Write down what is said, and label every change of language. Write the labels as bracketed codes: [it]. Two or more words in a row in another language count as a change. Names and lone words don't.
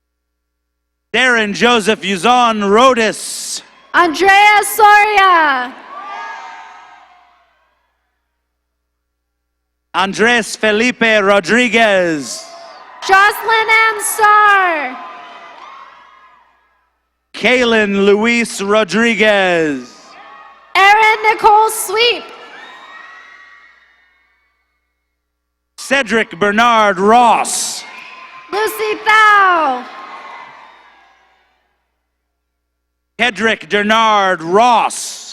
[en] Darren Joseph Yuzon Rodis. Andrea Soria. Andres Felipe Rodriguez. Jocelyn Ann Starr. Kaylin Luis Rodriguez. Erin Nicole Sweep. Cedric Bernard Ross. Lucy Thau. Hedrick Bernard Ross.